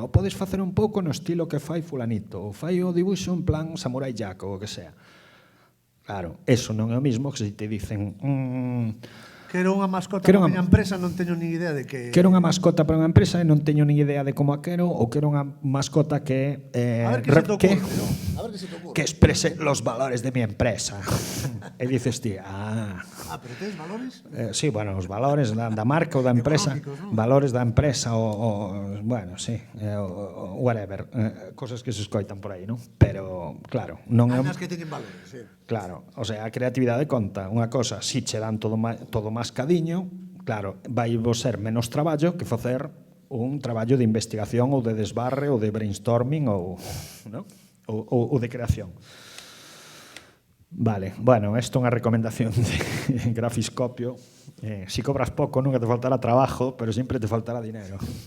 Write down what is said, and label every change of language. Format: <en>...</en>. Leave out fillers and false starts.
<gl>O podes facer un pouco no estilo que fai fulanito, ou fai o dibuixo en plan Samurai Jack ou o que sea. Claro, eso non é o mismo que se te dicen quero unha mascota para a miña empresa, non teño ni idea de que... Quero unha mascota para unha empresa e non teño ni idea de como a quero, ou quero unha mascota que... a ver que se te ocurre, ¿no? A ver que se te ocurre.</gl> <es>Que exprese los valores de mi empresa.</es> <gl>E dices ti, pero tens valores? Sí, bueno, os valores da marca ou da empresa, ¿no? Valores da empresa ou bueno, sí, whatever, cosas que se escoitan por aí, non? Pero, claro, non é... As que teñen valores, sí. Claro, o sea, a creatividade conta. Unha cosa, si che dan todo mascadiño, claro, vai vos ser menos traballo que facer un traballo de investigación ou de desbarre ou de brainstorming ou, ¿no? ou de creación. Vale, bueno, isto é unha recomendación de Grafiscopio. Si cobras pouco nunca te faltará trabajo, pero sempre te faltará dinero.</gl>